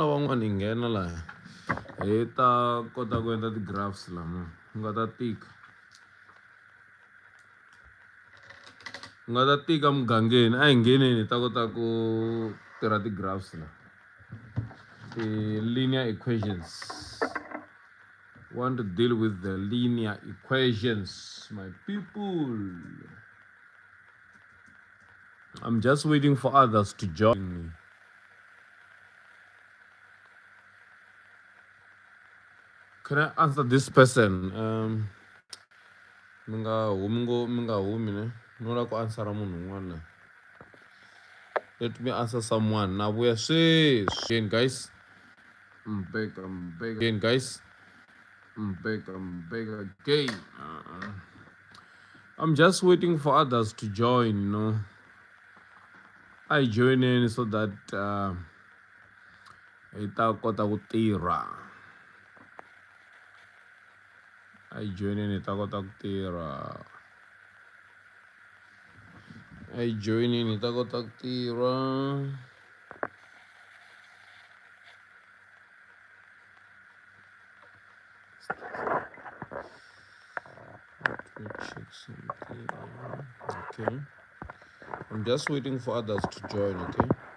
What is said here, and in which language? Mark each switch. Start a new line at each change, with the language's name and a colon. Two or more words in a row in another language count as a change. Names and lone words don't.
Tsonga: van'wani hi nghena laha hi ta kota ku endla ti-graphs lama nga ta tika mugangeni a hi ngheneni hi ta kota ku tirha ti-graphs la linear equations.
English: Want to deal with the linear equations, my people. I'm just waiting for others to join me. Can I answer this person?
Tsonga: Minga humi ne. No ku answer munhu un'wana.
English: Let me answer someone. Now we are again, guys. I'm back again, guys. I'm back again. I'm just waiting for others to join, I join in so that
Tsonga: ita kota ku tirha.
English: I join in
Tsonga: ita kota ku tirha.
English: I join in
Tsonga: ita kota ku tirha.
English: Let me check something. Okay. I'm just waiting for others to join, okay?